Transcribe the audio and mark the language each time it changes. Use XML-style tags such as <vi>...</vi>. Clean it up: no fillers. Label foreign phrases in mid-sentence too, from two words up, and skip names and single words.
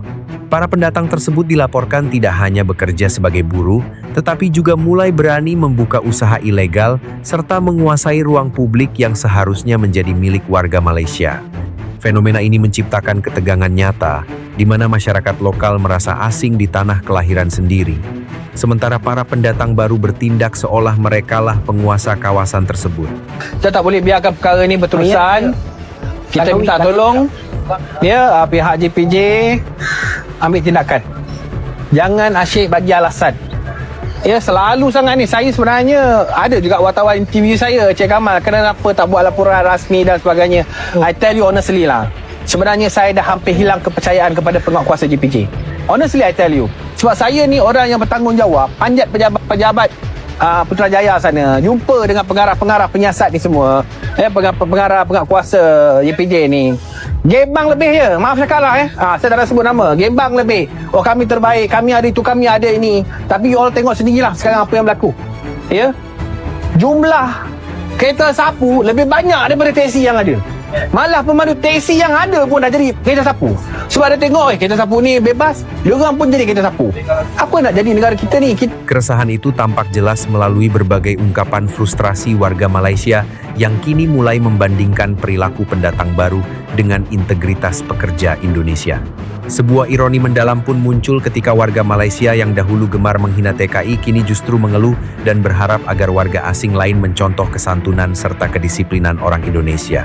<id>Para pendatang tersebut dilaporkan tidak hanya bekerja sebagai buruh, tetapi juga mulai berani membuka usaha ilegal serta menguasai ruang publik yang seharusnya menjadi milik warga Malaysia. Fenomena ini menciptakan ketegangan nyata, di mana masyarakat lokal merasa asing di tanah kelahiran sendiri. Sementara para pendatang baru bertindak seolah merekalah penguasa kawasan tersebut.</id> <ms>Kita tak boleh biarkan perkara ini berterusan. Kita minta tolong pihak JPJ ambil tindakan. Jangan asyik bagi alasan. Selalu sangat ni. Saya sebenarnya ada juga wartawan TV saya, Cik Kamal, kenapa tak buat laporan rasmi dan sebagainya.</ms> <en>I tell you honestly</en> <ms>lah, sebenarnya saya dah hampir hilang kepercayaan kepada penguatkuasa JPJ.</ms> <en>Honestly I tell you.</en> <ms>Sebab saya ni orang yang bertanggungjawab, panjat pejabat-pejabat Putrajaya sana, jumpa dengan pengarah-pengarah penyiasat ni semua, pengarah-penguatkuasa JPJ ni. Gembang lebih je, maaf cakap lah saya tak nak sebut nama. Gembang lebih. Oh, kami terbaik, kami ada itu, kami ada ini. Tapi</ms> <en>you all</en> <ms>tengok sendirilah sekarang apa yang berlaku. Jumlah kereta sapu lebih banyak daripada teksi yang ada. Malah pemandu teksi yang ada pun dah jadi kereta sapu. Sebab dia tengok kereta sapu ni bebas, diorang pun jadi kereta sapu. Apa nak jadi negara kita ni?</ms> <id>Keresahan itu tampak jelas melalui berbagai ungkapan frustrasi warga Malaysia yang kini mulai membandingkan perilaku pendatang baru dengan integritas pekerja Indonesia. Sebuah ironi mendalam pun muncul ketika warga Malaysia yang dahulu gemar menghina TKI kini justru mengeluh dan berharap agar warga asing lain mencontoh kesantunan serta kedisiplinan orang Indonesia.</id>